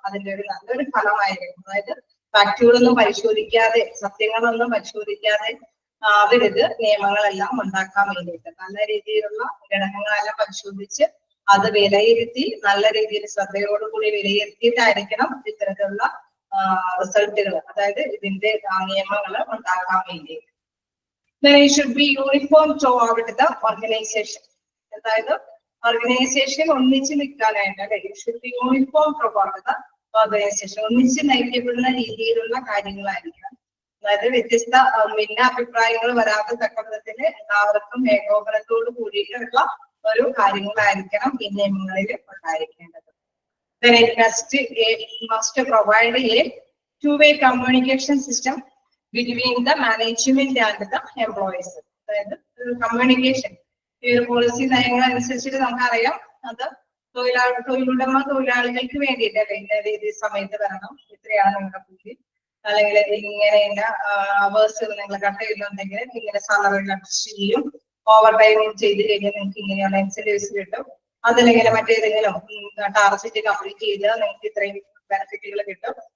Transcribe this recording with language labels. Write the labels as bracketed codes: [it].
[ml] അതിന്റെ ഒരു നല്ലൊരു ഫലമായിരിക്കും. അതായത് ഫാക്ടുകളൊന്നും പരിശോധിക്കാതെ, സത്യങ്ങളൊന്നും പരിശോധിക്കാതെ ആവരുത് നിയമങ്ങളെല്ലാം ഉണ്ടാക്കാൻ വേണ്ടിയിട്ട്. നല്ല രീതിയിലുള്ള ഘടകങ്ങളെല്ലാം പരിശോധിച്ച് അത് വിലയിരുത്തി നല്ല രീതിയിൽ ശ്രദ്ധയോടുകൂടി വിലയിരുത്തിയിട്ടായിരിക്കണം ഇത്തരത്തിലുള്ള റിസൾട്ടുകൾ, അതായത് ഇതിന്റെ നിയമങ്ങൾ ഉണ്ടാക്കാൻ വേണ്ടിയിട്ട്. [en] Then it should be uniform throughout the organization. [ml] അതായത് ഓർഗനൈസേഷൻ ഒന്നിച്ച് നിൽക്കാനായിട്ട് അല്ലെ, [en] It should be uniform throughout the organization. [ml] ഒന്നിച്ച് നയിക്കപ്പെടുന്ന രീതിയിലുള്ള കാര്യങ്ങളായിരിക്കണം. അതായത് വ്യത്യസ്ത ഭിന്ന അഭിപ്രായങ്ങൾ വരാത്ത തക്ക വിധത്തിൽ എല്ലാവർക്കും ഏകോപനത്തോട് കൂടിയിട്ടുള്ള ഒരു കാര്യങ്ങളായിരിക്കണം ഈ നിയമങ്ങളിൽ ഉണ്ടായിരിക്കേണ്ടത്. [en] Then it must provide a two-way communication system between the management and the employees. [ml] അതായത് കമ്മ്യൂണിക്കേഷൻ ഈ ഒരു പോളിസി നയങ്ങൾ അനുസരിച്ചിട്ട് നമുക്കറിയാം അത് തൊഴിലുടമ തൊഴിലാളികൾക്ക് വേണ്ടിയിട്ട് അല്ലെ, ഇന്ന രീതി സമയത്ത് വരണം, ഇത്രയാണ് നിങ്ങളുടെ കൂലി, അല്ലെങ്കിൽ ഇങ്ങനെ ഇന്ന അവേഴ്സ് നിങ്ങൾ കട്ട് ചെയ്യുന്നുണ്ടെങ്കിൽ ഇങ്ങനെ സാലറി അഡ്ജസ്റ്റ് ചെയ്യും, ഓവർ ടൈം ചെയ്ത് കഴിഞ്ഞാൽ നിങ്ങൾക്ക് ഇങ്ങനെയുള്ള ഇൻസെന്റീവ്സ് കിട്ടും, അതല്ലെങ്കിൽ മറ്റേതെങ്കിലും ടാർഗറ്റ് കംപ്ലീറ്റ് ചെയ്താൽ നിങ്ങൾക്ക് ഇത്രയും ബെനിഫിറ്റുകൾ കിട്ടും.